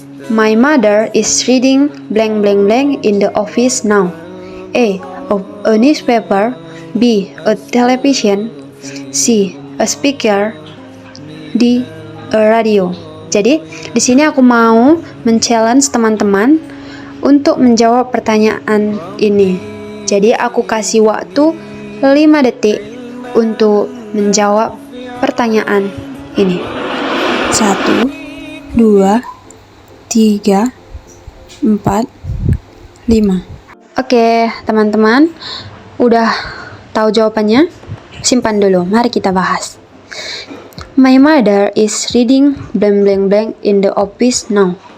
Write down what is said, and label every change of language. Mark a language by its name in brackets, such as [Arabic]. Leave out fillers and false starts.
[English] My mother is reading blank blank blank in the office now. A newspaper. B, a television. C, a speaker di a radio. [Indonesian] Jadi, di sini aku mau men-challenge teman-teman untuk menjawab pertanyaan ini. Jadi, aku kasih waktu 5 detik untuk menjawab pertanyaan ini. 1, 2, 3, 4, 5. Oke, teman-teman, udah tahu jawabannya? Simpan dulu, mari kita bahas. [English] My mother is reading blank blank blank in the office now.